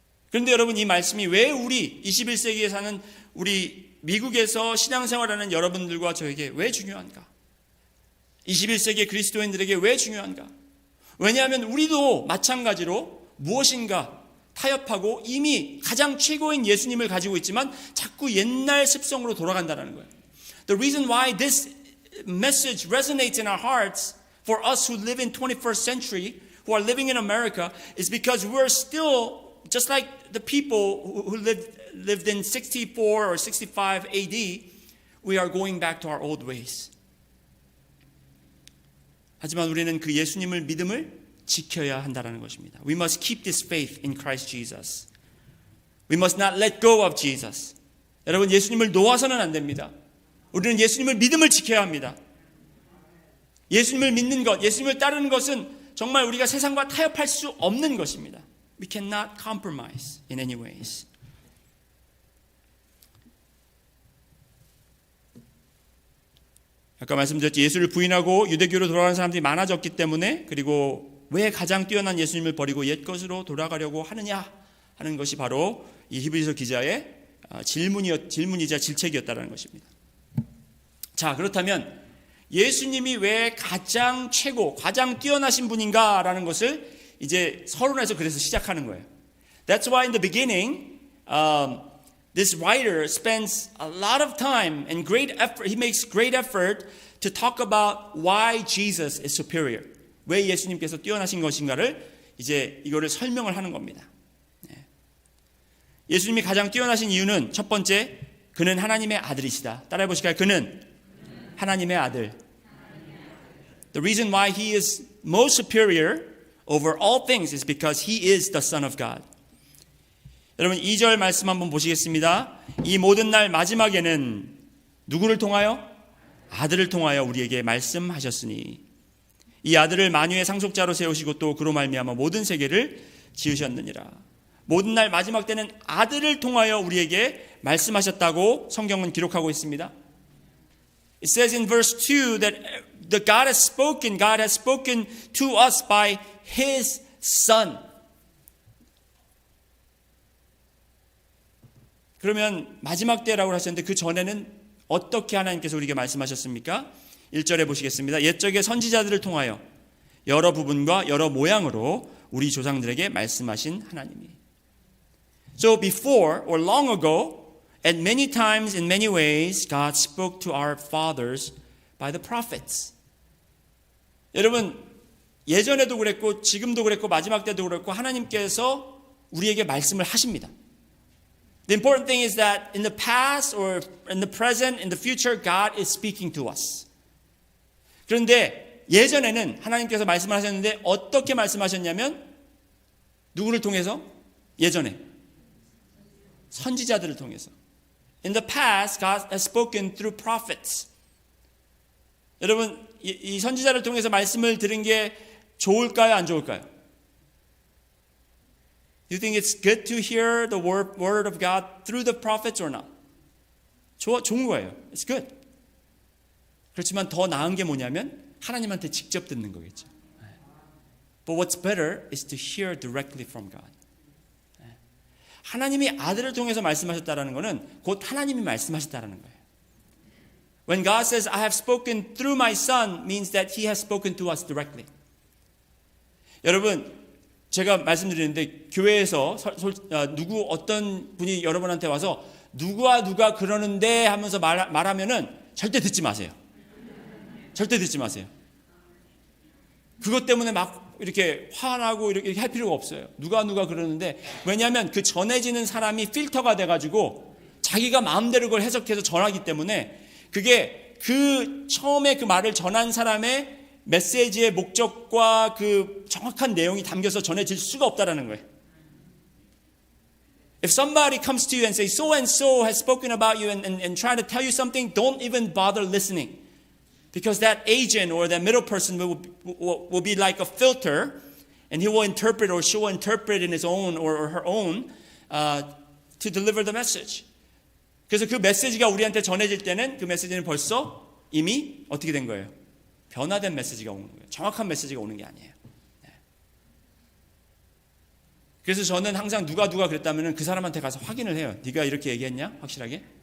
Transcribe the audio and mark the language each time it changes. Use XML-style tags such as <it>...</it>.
<ko>그런데 여러분, 이 말씀이 왜 우리 21세기에 사는 우리 미국에서 신앙생활하는 여러분들과 저에게 왜 중요한가? 21세기 그리스도인들에게 왜 중요한가? 왜냐하면 우리도 마찬가지로 무엇인가 타협하고 이미 가장 최고인 예수님을 가지고 있지만 자꾸 옛날 습성으로 돌아간다는 거예요.</ko> <en>The reason why this message resonates in our hearts for us who live in 21st century, who are living in America, is because we're still just like the people who lived in 64 or 65 AD, we are going back to our old ways.</en> <ko>하지만 우리는 그 예수님을 믿음을 지켜야 한다는 것입니다.</ko> <en>We must keep this faith in Christ Jesus. We must not let go of Jesus.</en> <ko>여러분, 예수님을 놓아서는 안 됩니다. 우리는 예수님을 믿음을 지켜야 합니다. 예수님을 믿는 것, 예수님을 따르는 것은 정말 우리가 세상과 타협할 수 없는 것입니다.</ko> <en>We cannot compromise in any ways.</en> <ko>아까 말씀드렸지, 예수를 부인하고 유대교로 돌아가는 사람들이 많아졌기 때문에, 그리고 왜 가장 뛰어난 예수님을 버리고 옛것으로 돌아가려고 하느냐 하는 것이 바로 이 히브리서 기자의 질문이자 질책이었다는 것입니다. 자, 그렇다면 예수님이 왜 가장 최고, 가장 뛰어나신 분인가라는 것을 이제 서론에서 그래서 시작하는 거예요.</ko> <en>That's why in the beginning, this writer spends a lot of time and great effort. He makes great effort to talk about why Jesus is superior.</en> <ko>왜 예수님께서 뛰어나신 것인가를 이제 이거를 설명을 하는 겁니다. 예수님이 가장 뛰어나신 이유는 첫 번째, 그는 하나님의 아들이시다. 따라해 보실까요? 그는 하나님의 아들.</ko> <en>The reason why he is most superior over all things is because he is the Son of God.</en> <ko>여러분, 2절 말씀 한번 보시겠습니다. 이 모든 날 마지막에는 누구를 통하여? 아들을 통하여 우리에게 말씀하셨으니 이 아들을 만유의 상속자로 세우시고 또 그로 말미암아 모든 세계를 지으셨느니라. 모든 날 마지막 때는 아들을 통하여 우리에게 말씀하셨다고 성경은 기록하고 있습니다.</ko> <en>It says in verse 2 that the God has spoken to us by His Son.</en> <ko>그러면 마지막 때라고 하셨는데 그 전에는 어떻게 하나님께서 우리에게 말씀하셨습니까? 1절에 보시겠습니다. 옛적의 선지자들을 통하여 여러 부분과 여러 모양으로 우리 조상들에게 말씀하신 하나님이.</ko> <en>So before or long ago, and many times in many ways, God spoke to our fathers by the prophets.</en> <ko>여러분, 예전에도 그랬고 지금도 그랬고 마지막 때도 그랬고 하나님께서 우리에게 말씀을 하십니다.</ko> <en>The important thing is that in the past or in the present, in the future, God is speaking to us.</en> <ko>그런데 예전에는 하나님께서 말씀을 하셨는데 어떻게 말씀하셨냐면 누구를 통해서? 예전에 선지자들을 통해서.</ko> <en>In the past, God has spoken through prophets.</en> <ko>여러분, 이 선지자를 통해서 말씀을 들은 게 좋을까요? 안 좋을까요?</ko> <en>Do you think it's good to hear the word of God through the prophets or not?</en> <ko>좋은 거예요.</ko> <en>It's good.</en> <ko>그렇지만 더 나은 게 뭐냐면 하나님한테 직접 듣는 거겠죠.</ko> <en>But what's better is to hear directly from God.</en> <ko>하나님이 아들을 통해서 말씀하셨다라는 것은 곧 하나님이 말씀하셨다라는 거예요.</ko> <en>When God says, I have spoken through my son, means that He has spoken to us directly.</en> <ko>여러분, 제가 말씀드리는데 교회에서 어떤 분이 여러분한테 와서 누가 그러는데 하면서 말하면은 절대 듣지 마세요. 절대 듣지 마세요. 그것 때문에 막 이렇게 화나고 이렇게 할 필요가 없어요. 누가 그러는데, 왜냐하면 그 전해지는 사람이 필터가 돼가지고 자기가 마음대로 그걸 해석해서 전하기 때문에 그게 그 처음에 그 말을 전한 사람의 메시지의 목적과 그 정확한 내용이 담겨서 전해질 수가 없다라는 거예요.</ko> <en>If somebody comes to you and says, so and so has spoken about you and trying to tell you something, don't even bother listening. Because that agent or that middle person will be like a filter, and he will interpret or she will interpret in his own or her own to deliver the message.</en> <ko>그래서 그 메시지가 우리한테 전해질 때는 그 메시지는 벌써 이미 어떻게 된 거예요? 변화된 메시지가 오는 거예요. 정확한 메시지가 오는 게 아니에요. 그래서 저는 항상 누가 그랬다면 그 사람한테 가서 확인을 해요. 네가 이렇게 얘기했냐? 확실하게?</ko>